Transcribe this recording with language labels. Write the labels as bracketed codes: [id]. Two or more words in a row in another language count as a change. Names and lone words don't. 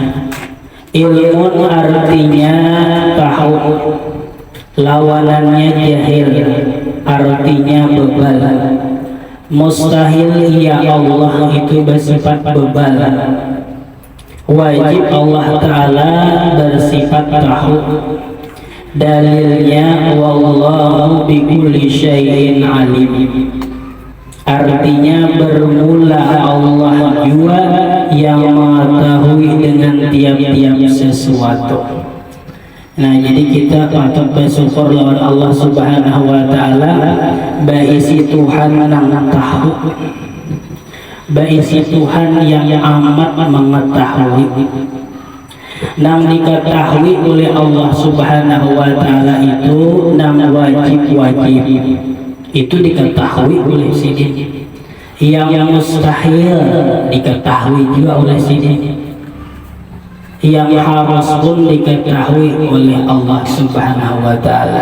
[id] Ilmun artinya tahu, lawanannya jahil, artinya bebal. Mustahil ya Allah itu bersifat bebal. Wajib Allah Ta'ala bersifat tahu. [ar] Dalilnya wallahu bikulli syai'in alim. [id] Artinya bermula Allah jua yang mengetahui dengan tiap-tiap sesuatu. Nah, jadi kita patut bersyukur lawan Allah [ar] Subhanahu wa Ta'ala [id] baisi Tuhan yang tahu, baisi Tuhan yang amat mengetahui. Nang diketahui oleh Allah [ar] Subhanahu wa Ta'ala [id] itu nang wajib itu diketahui oleh sini. Yang mustahil diketahui juga oleh sini. Yang harus pun diketahui oleh Allah [ar] Subhanahu wa Ta'ala.